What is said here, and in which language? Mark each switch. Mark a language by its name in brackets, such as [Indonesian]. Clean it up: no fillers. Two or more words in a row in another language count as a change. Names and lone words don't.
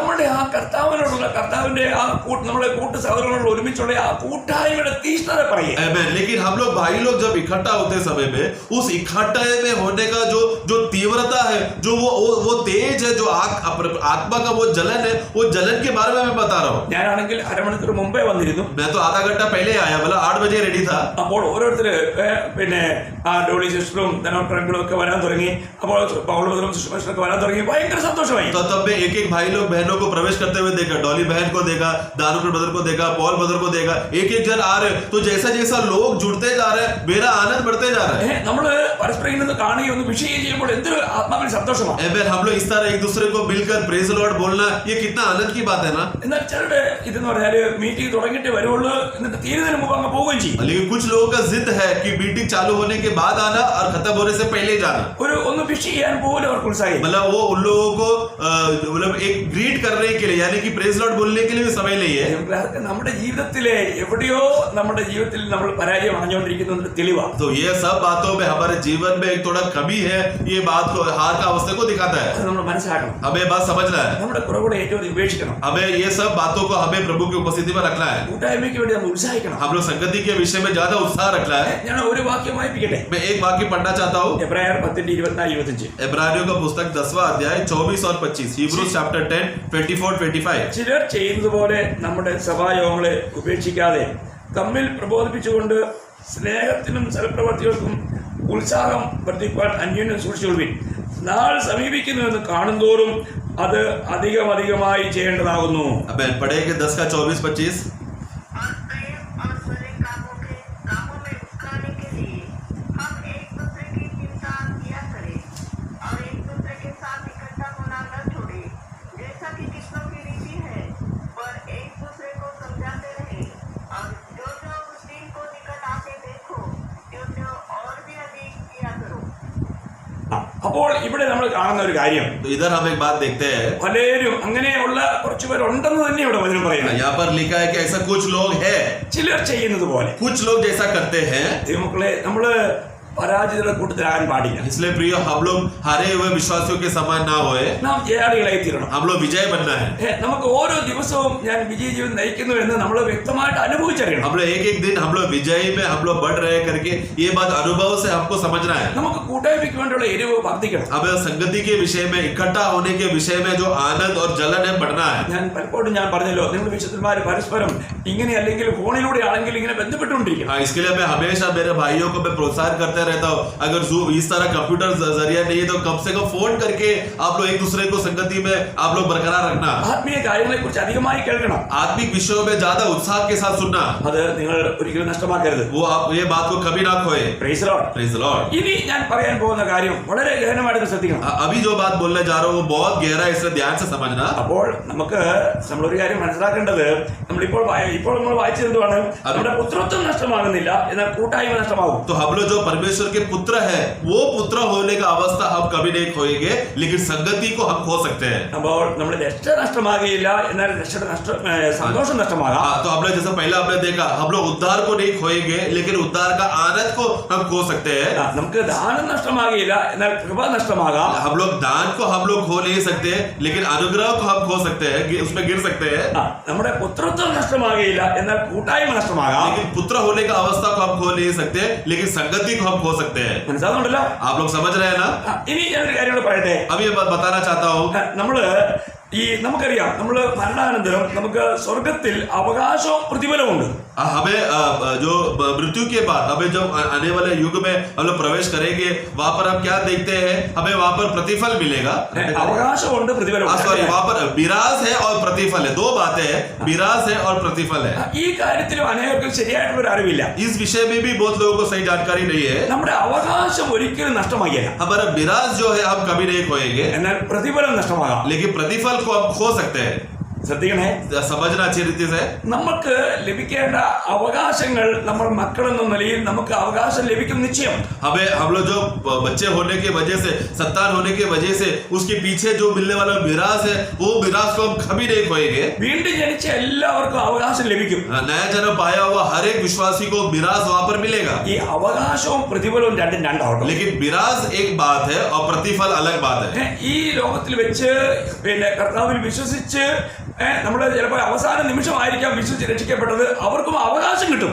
[Malayalam] നമ്മുടെ ആ കർത്താവിന്റെ ആ നമ്മുടെ കൂട്ട സഹോദരങ്ങളോട് ഒരുമിച്ചുള്ള ആ കൂട്ടായ്മയുടെ തീഷ്ണത പറയുക. [Hindi] लेकिन हम लोग भाई लोग जब इकट्ठा होते समय में उस इकट्ठा में होने का जो तीव्रता है, जो वो तेज है, जो आत्मा का वो जलन है, वो जलन के बारे में मैं बता रहा हूँ। [Malayalam] ഞാനാണെങ്കിൽ അരമണിക്കൂർ മുമ്പേ വന്നിരുന്നു. [Hindi] मैं तो आधा घंटा पहले आया, मतलब 8 बजे रेडी था। [Malayalam] അപ്പോൾ ഓരോരുത്തര് പിന്നെ ആ ഡോളി സിസ്റ്ററും ധനോട്ടങ്ങളും ഒക്കെ വരാൻ തുടങ്ങി. അപ്പോൾ പൗലോസും സിസ്റ്ററും വരാൻ തുടങ്ങി. ഭയങ്കര സന്തോഷമായി. [Hindi] तो तब मैं एक एक भाई लोग बहनों को प्रवेश करते हुए देखा, डॉली बहन को देखा, दारूपुर ब्रदर को देखा, पॉल ब्रदर को देखा, एक एक जन आ रहे। तो जैसा जैसा लोग जुड़ते जा रहे हैं मेरा आनंद बढ़ते जा रहा है। [Malayalam] നമ്മള് പരസ്പരം ഇന്ന് കാണുകയും ഒന്ന് വിഷയം ചെയ്യുമ്പോൾ എന്തൊരു ആത്മാവിൽ സന്തോഷമാണ്. [Hindi] हम लोग इस तरह एक दूसरे को मिलकर [English] Praise Lord [Hindi] बोलना, ये कितना आनंद की बात है ना। [Malayalam] എന്നാൽ ചിലരുടെ ഇതെന്ന് പറഞ്ഞാല് മീറ്റിംഗ് തുടങ്ങിയിട്ട് വരുള്ളൂ, എന്നിട്ട് തീരുന്നതിന് മുമ്പ് അങ്ങ് പോവുകയും ചെയ്യും. [Hindi] लेकिन कुछ लोगों का जिद है कि मीटिंग चालू होने के बाद आना और खत्म होने से पहले जाना। [Malayalam] ഒന്ന് വിഷ് ചെയ്യാൻ പോലും അവർക്ക് ഉത്സാഹം. [Hindi] मतलब वो उन लोगों को मतलब एक ग्रीट करने के लिए, यानी कि [English] Praise Lord [Hindi] बोलने के लिए भी समय नहीं है। [Malayalam] നമ്മുടെ ജീവിതത്തിലെ എവിടെയോ നമ്മുടെ ജീവിതത്തിൽ നമ്മൾ പരാജയം അടഞ്ഞുകൊണ്ടിരിക്കുന്നതിന്റെ തെളിവാണ്. [Hindi] तो ये सब बातों में हमारे जीवन में एक थोड़ा कमी है, ये बात को हार का अवस्था को दिखाता है। [Malayalam] അത് നമ്മൾ മനസ്സിലാക്കണം. [Hindi] हमें बात समझना है। [Malayalam] നമ്മുടെ കുറവുകളെ ഏറ്റവും ഉപേക്ഷിക്കണം. [Hindi] हमें ये सब बातों को हमें प्रभु की उपस्थिति में रखना है। [Malayalam] കൂട്ടായ്മയ്ക്ക് വേണ്ടി നമ്മൾ ഉത്സാഹിക്കണം. [Hindi] हम लोग संगति के विषय में ज्यादा उत्साह रखना है। [Malayalam] ഞാൻ ഒരു വാക്യം വായിപ്പിക്കട്ടെ. [Hindi] मैं एक वाक्य पढ़ना चाहता हूँ। [Malayalam] എബ്രായർ 10:24-25. [Hindi] इब्रानियों का पुस्तक 10वां अध्याय 24 और 25। [English] Hebrews chapter 10 24-25। [Malayalam] ചിലർ ചെയ്യുന്നത് പോലെ നമ്മുടെ സഭായോഗങ്ങളെ ഉപേക്ഷിക്കാതെ തമ്മിൽ പ്രബോധിപ്പിച്ചുകൊണ്ട് സ്നേഹത്തിനും സൽപ്രവർത്തികൾക്കും ഉത്സാഹം വർദ്ധിപ്പാൻ അന്യോന്യം സൂക്ഷിച്ചുകൊള്ളുവിൻ. നാൾ സമീപിക്കുന്നുവെന്ന് കാണുന്തോറും അത് അധികമായി ചെയ്യേണ്ടതാകുന്നു. [Hindi] पढ़ेंगे 10 का 24-25। और प्रेम और बुरे कामों में उकसाने के लिए हम एक दूसरे की चिंता किया करें और एक दूसरे के साथ इकट्ठा होना न छोड़े, जैसा कि किस्मों की रीति है, पर एक दूसरे को समझाते रहे और जो उस दिन को निकट आके देखो, जो और भी अधिक किया करो. [Malayalam] അപ്പോൾ ഇവിടെ നമ്മൾ കാണുന്ന ഒരു കാര്യം, [Hindi] तो इधर हम एक बात देखते हैं, [Malayalam] പലരും അങ്ങനെയുള്ള കുറച്ചുപേരുണ്ടെന്ന് തന്നെ ഇവിടെ വചനം പറയുന്നത്. [Hindi] यहाँ पर लिखा है कि ऐसा कुछ लोग हैं, [Malayalam] ചിലർ ചെയ്യുന്നത് പോലെ. [Hindi] कुछ लोग जैसा करते हैं. [Malayalam] ദൈവമക്കളെ, നമ്മള് പരാജിതരുടെ കൂട്ടത്തിലാകാൻ പാടില്ല. [Hindi] इसलिए प्रिय, हम लोग हारे हुए विश्वासियों के समान ना होए, [Malayalam] നാം ജയാളികളായി തീരണം. [Hindi] हम लोग विजय बनना है. [Malayalam] നമുക്ക് ഓരോ ദിവസവും ഞാൻ വിജയ ജീവിതം നയിക്കുന്നു എന്ന് നമ്മൾ വ്യക്തമായിട്ട് അനുഭവിച്ചറിയണം. [Hindi] हम लोग एक दिन हम लोग विजय में हम लोग बढ़ रहे करके ये बात अनुभव से हमको समझना है. [Malayalam] നമുക്ക് കൂട്ടായ്മയ്ക്ക് വേണ്ടിയുള്ള എരിവ് വർദ്ധിക്കണം. [Hindi] अब संगति के विषय में, इकट्ठा होने के विषय में जो आनंद और जलन है बढ़ना है. [Malayalam] ഞാൻ പലപ്പോഴും പറഞ്ഞല്ലോ, നിങ്ങൾ വിശുദ്ധന്മാർ പരസ്പരം ഇങ്ങനെ അല്ലെങ്കിൽ ഫോണിലൂടെ ആണെങ്കിൽ ഇങ്ങനെ ബന്ധപ്പെട്ടുകൊണ്ടിരിക്കണം. [Hindi] इसके लिए मैं हमेशा मेरे भाइयों को मैं प्रोत्साहन करते रहता हूँ, अगर जूम इस तरह कंप्यूटर जरिया नहीं है तो कम से कम फोन करके आप लोग एक दूसरे को संगति में आप लोग बरकरार रखना. [Malayalam] ആത്മീയ കാര്യങ്ങളെ കുറിച്ച് അധികമായി കേൾക്കണം. [Hindi] आत्मिक विषयों में ज्यादा उत्साह के साथ सुनना, [Malayalam] അത് നിങ്ങൾ ഒരിക്കലും നഷ്ടമാക്കരുത്. [Hindi] वो आप ये बात को कभी ना खोए. [English] Praise the Lord. Praise the Lord. [Malayalam] ഇനി ഞാൻ പറയാൻ പോകുന്ന കാര്യം വളരെ ഗഹനമായിട്ട് ശ്രദ്ധിക്കണം. [Hindi] अभी जो बात बोलने जा रहा हूँ वो बहुत गहरा है, इसलिए ध्यान से समझना. [Malayalam] അപ്പോൾ നമ്മളൊരു കാര്യം മനസ്സിലാക്കേണ്ടത്, ഇപ്പോൾ നമ്മൾ വായിച്ചെന്തുവാണ്, നമ്മുടെ പുത്രത്വം നഷ്ടമാകുന്നില്ല, എന്നാൽ കൂട്ടായ്മ നഷ്ടമാകും. [Hindi] तो हम लोग जो परमेश्वर के पुत्र है, वो पुत्र होने का अवस्था हम कभी नहीं खोएंगे, लेकिन संगति को हम खो सकते हैं. [Malayalam] അപ്പോൾ നമ്മുടെ രക്ഷ നഷ്ടമാകുകയില്ല, എന്നാൽ രക്ഷയുടെ സന്തോഷം നഷ്ടമാകാം. [Hindi] तो हम लोग जैसा पहले हमने देखा, हम लोग उद्धार को नहीं खोएंगे, लेकिन उद्धार का आनंद को हम खो सकते हैं. [Malayalam] നമുക്ക് ദാനം നഷ്ടമാകുകയില്ല, എന്നാൽ കൃപ നഷ്ടമാകാം. [Hindi] हम लोग दान को हम लोग खो नहीं सकते, लेकिन अनुग्रह को हम खो सकते हैं, उसमें गिर सकते हैं. [Malayalam] നമ്മുടെ പുത്രത്വം നഷ്ടമാകുകയില്ല, എന്നാൽ കൂട്ടായ്മ നഷ്ടമാകാം. [Hindi] लेकिन पुत्र होने का अवस्था को हम खो नहीं सकते, लेकिन संगति को हम खो सकते हैं. [Malayalam] മനസ്സിലാകുന്നുണ്ടല്ലോ? [Hindi] आप लोग समझ रहे हैं ना? [Malayalam] ഇനി ഞാനൊരു കാര്യം കൂടെ പറയട്ടെ. [Hindi] अब ये बात बताना चाहता हूँ. [Malayalam] നമുക്കറിയാം, നമ്മൾ മരണാനന്തരം നമുക്ക് സ്വർഗത്തിൽ അവകാശവും പ്രതിഫലമുണ്ട്. [Hindi] हमें जो मृत्यु के बाद हमें जब आने वाले युग में हम लोग प्रवेश करेंगे, वहां पर हम क्या देखते हैं, हमें वहां पर प्रतिफल मिलेगा. [Malayalam] അവകാശമുണ്ട്, പ്രതിഫലമുണ്ട്. [Hindi] सॉरी, वहां पर विराज है और प्रतिफल है, दो बातें हैं, विराज है और प्रतिफल है. [Malayalam] ഈ കാര്യത്തിലും അനേകർക്കും ശരിയായിട്ടുള്ള ഒരു അറിവില്ല. [Hindi] इस विषय में भी बहुत लोगों को सही जानकारी नहीं है. [Malayalam] നമ്മുടെ അവകാശം ഒരിക്കലും നഷ്ടമാകില്ല, [Hindi] हमारा विराज जो है हम कभी नहीं खोएंगे, [Malayalam] എന്നാൽ പ്രതിഫലം നഷ്ടമാകാം. [Hindi] लेकिन प्रतिफल को हम खो सकते हैं. [Malayalam] ശ്രദ്ധിക്കണേ, [Hindi] समझना अच्छी रीति से. [Malayalam] നമുക്ക് ലഭിക്കേണ്ട അവകാശങ്ങൾ നമ്മൾ മക്കളെന്ന നിലയിൽ നമുക്ക് അവകാശം ലഭിക്കും നിശ്ചയം. [Hindi] हमें हम लोग जो बच्चे होने की वजह से, संतान होने की वजह से उसके पीछे जो मिलने वाला मिराज है, वो मिराज को हम कभी नहीं खोएंगे. [Malayalam] വീണ്ടും ജനിച്ച എല്ലാവർക്കും അവകാശം ലഭിക്കും. [Hindi] नया जन्म पाया हुआ हर एक विश्वासी को मिराज वहां पर मिलेगा. [Malayalam] ഈ അവകാശവും പ്രതിഫലവും രണ്ടും രണ്ടാവട്ടെ. [Hindi] लेकिन मिराज एक बात है और प्रतिफल अलग बात है. [Malayalam] ഈ ലോകത്തിൽ വെച്ച് കർത്താവിൽ വിശ്വസിച്ച് നമ്മൾ ചിലപ്പോൾ അവസാന നിമിഷമായിരിക്കാം വിശ്വസിച്ച് രക്ഷിക്കപ്പെട്ടത്, അവർക്കും അവകാശം കിട്ടും.